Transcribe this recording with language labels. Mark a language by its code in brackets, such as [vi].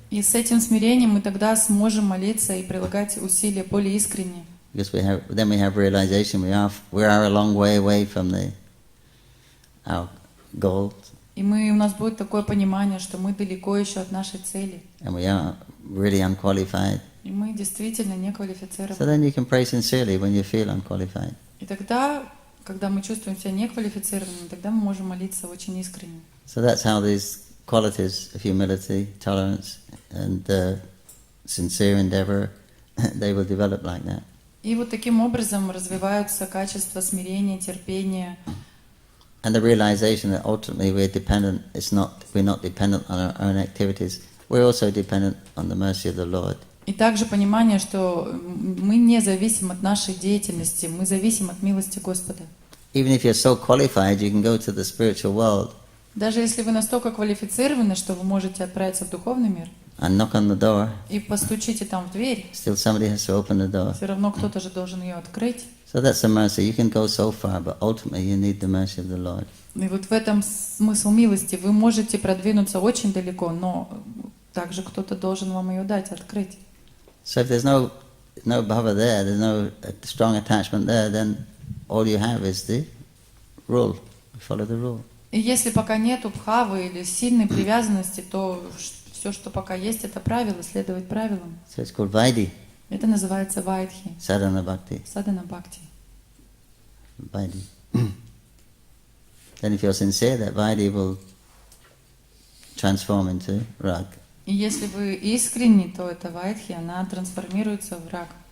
[ru] И с этим смирением мы тогда сможем молиться и прилагать усилия более искренне. [en] Because then we have realization we are a long way away from our goal. [ru] И у нас будет такое понимание, что мы далеко еще от нашей цели. [en] And we are really unqualified. [ru] И мы действительно не [en] So [ru] квалифицированы. [en] then you can pray sincerely when you feel unqualified. [ru] И тогда, когда мы чувствуем себя неквалифицированными, тогда мы можем молиться очень искренне. [en] So that's how these qualities of humility, tolerance, and sincere endeavor, they will develop like that. [ru] И вот таким образом развиваются качества смирения, терпения. [en] And the realization that ultimately we're not dependent on our own activities. We're also dependent on the mercy of the Lord. [ru] И также понимание, что мы не зависим от нашей деятельности, мы зависим от милости Господа. [en] Even if you're so qualified, you can go to the spiritual world [ru] Даже если вы настолько квалифицированы, что вы можете отправиться в духовный мир [en] and knock on the door, [ru] и постучите там в дверь, [en] still somebody has to open the door. [ru] все равно кто-то же должен ее открыть. [en] So that's the mercy. You can go so far, but ultimately you need the mercy of the Lord. [ru] И вот в этом смысл милости. Вы можете продвинуться очень далеко, но также кто-то должен вам ее дать, открыть. [en] So if there's no bhava there, there's no strong attachment there, then all you have is the rule. Follow the rule. [ru] И если пока нету бхавы или сильной привязанности, то все, что пока есть, это правило, следовать правилам. [en] So it's called Vaidhi, [ru] Это называется вайдхи, [en] sadhana bhakti. [ru] садхана бхакти. [en] Vaidhi. Then if you're sincere, that Vaidhi will transform into rag. [ru] И если вы искренни, то эта вайдхи, она трансформируется в раг.